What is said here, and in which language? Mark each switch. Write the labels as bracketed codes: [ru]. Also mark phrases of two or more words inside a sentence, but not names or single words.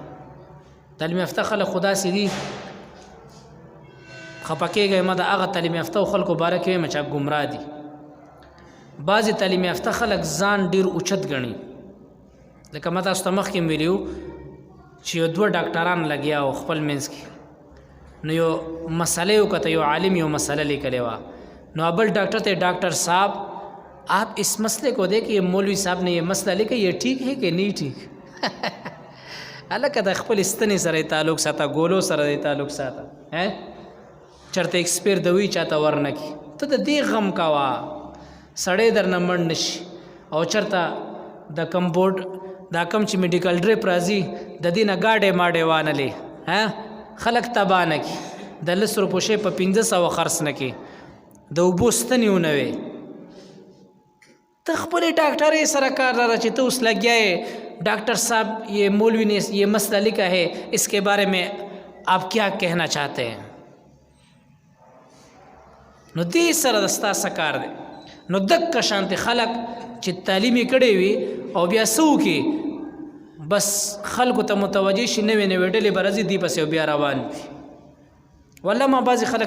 [ps] تعلیم یافته خلک خو داسې دي خفه کېږئ ما د هغه تعلیم یافته خلکو باره کې وایم چې ګمراه دي. بعضې تعلیم یافته خلک ځان ډېر اوچت ګڼي، لکه ما تاسو ته مخکې ویلي وو چې یو 2 ډاکټران لګیا او خپل منځ کې نو یو مسئله یې وکته، یو عالم یو مسئله لیکلې وه نو بل ڈاکٹر تے [ur] ڈاکٹر صاحب آپ اس مسئلے کو دیکھیں مولوی صاحب نے یہ مسئلہ لکھا یہ ٹھیک ہے کہ نہیں ٹھیک. [ps] الکه د خپل استنې سره تعلق ساته، ګولو سره تعلق ساته، چرته ایکسپیر دوی چاته ورنکي ته د دې غم کوا سړی درنه مړ نشي او چرته د کمبورډ دا کم چې [en] medical drip [ps] راځي د دې نه ګاډې ماډې وانلې خلک تباه نه کړي د 10 روپو شی په 1500 خرڅ نه کړي د اوبو ستنې ونه وي ته خپلې ډاکټرې سره کار لره چې ته اوس لګیا یې [ur] ډاکٹر صاحب یہ مولوی نے یہ مسئلہ لکھا ہے اس کے بارے میں آپ کیا کہنا چاہتے ہیں [ps] نو دې سره د ستا څه کار دی نو دکه شانتې خلک چې تعلیم یې کړی وي او بیا څه وکړي بس خلکو ته متوجه شي نوې نوې ډلې به راځي دې پسې بیا روان وي والله ما بعضې خلک